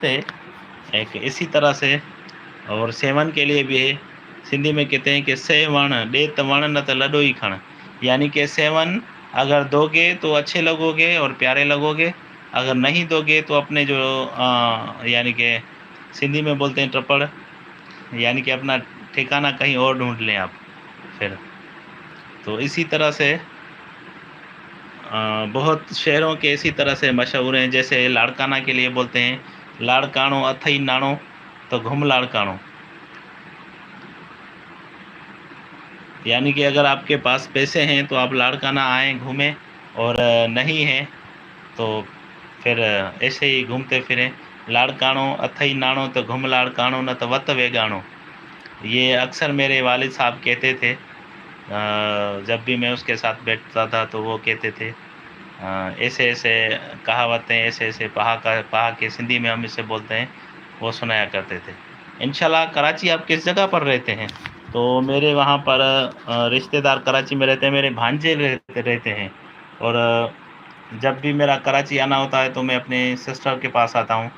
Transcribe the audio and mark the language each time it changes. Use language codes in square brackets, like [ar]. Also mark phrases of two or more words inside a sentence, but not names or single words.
[ur] سے ایک اسی طرح سے اور سیون کے لیے بھی ہے. سندھی میں کہتے ہیں کہ [sd] सेवण दे त वण न त लॾो ही खण, [ur] یعنی کہ سیون اگر دو گے تو اچھے لگو گے اور پیارے لگو گے، اگر نہیں دو گے تو اپنے جو یعنی کہ سندھی میں بولتے ہیں ट्रपड़، یعنی کہ اپنا ٹھکانہ کہیں اور ڈھونڈ لیں آپ پھر। تو اسی طرح سے بہت شہروں کے اسی طرح سے مشہور ہیں، جیسے لاڑکانہ کے لیے بولتے ہیں [sd] लाड़काणो अथई नाणो तो घुम लाड़काणो, [ur] یعنی کہ اگر آپ کے پاس پیسے ہیں تو آپ لاڑکانہ آئیں گھومیں، اور نہیں ہیں تو پھر ایسے ہی گھومتے پھریں. [sd] लाड़काणो अथई नाणो तो घुम लाड़काणो न तो वत वेगाणो, [ur] یہ اکثر میرے والد صاحب کہتے تھے. جب بھی میں اس کے ساتھ بیٹھتا تھا تو وہ کہتے تھے ایسے ایسے کہاوتیں، ایسے ایسے پہا کے سندھی میں ہم اسے بولتے ہیں، وہ سنایا کرتے تھے. ان شاء اللہ کراچی آپ کس جگہ پر رہتے ہیں؟ تو میرے وہاں پر رشتہ دار کراچی میں رہتے ہیں، میرے بھانجے رہتے ہیں، اور جب بھی میرا کراچی آنا ہوتا ہے تو میں اپنے سسٹر کے پاس آتا ہوں.